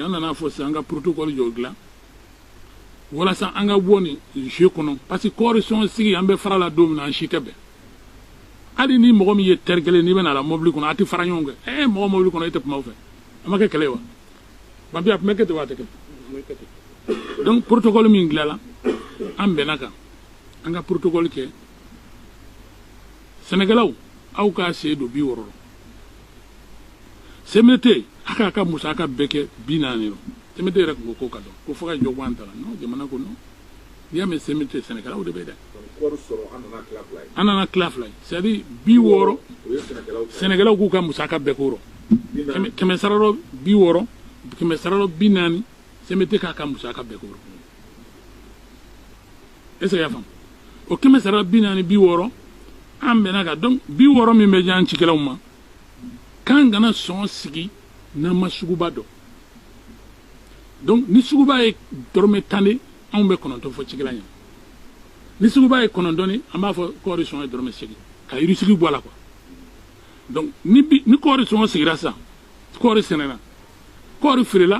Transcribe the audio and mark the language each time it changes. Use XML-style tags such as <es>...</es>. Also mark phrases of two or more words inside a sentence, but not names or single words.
<bm>an nana fɔ sisan an ka protocole jɔ dilan walasa an ka bɔ nin jeu kɔnɔ</bm> <fr>parce que</fr> <bm>coalition sigi an bɛ fara la don min na an si tɛ bɛn hali ni mɔgɔ min ye terre kelen n'i bɛ na la mobili kɔnɔ a tɛ fara ɲɔgɔn kan mɔgɔ mobili kɔnɔ e tɛ kuma o fɛ a ma kɛ kɛlɛ ye wa banpi a tun bɛ kɛ ten wa a tɛ kɛ donc protocole min dilanna an bɛnna kan an ka protocole kɛ sɛnɛkɛlaw aw k'a sen don 60 CMDT a k'a ka musaka bɛɛ kɛ 40 CMDT yɛrɛ tun ko ka dɔn ko fo ka jɔ bɔ an ta la non jamana ko non n'i y'a mɛn CMDT sɛnɛkɛlaw de bɛ dɛ an nana tila fila ye</bm> <fr>c'est à dire</fr> <bm>60 sɛnɛkɛlaw k'u ka musaka bɛɛ k'o rɔ kɛmɛ sara rɔ 60 kɛmɛ sara rɔ 40 CMDT k'a ka musaka bɛɛ k'o rɔ</bm> <fr>est-ce que y'a</fr> <bm>faamu o kɛmɛ sara 40 60 an bɛnna kan donc 60 min bɛ di an cikɛlaw ma k'an kana sɔn sigi n'an ma suguba dɔn donc ni suguba ye dɔrɔmɛ 10 de anw bɛ 9 fɔ cikɛla ɲɛna ni suguba ye 9 de an b'a fɔ kɔɔri sɔngɔ ye dɔrɔmɛ 8 ka yirisigi bɔ a la quoi donc ni kɔɔri sɔngɔ sigira sisan kɔɔri sɛnɛna kɔɔri feerela</bm>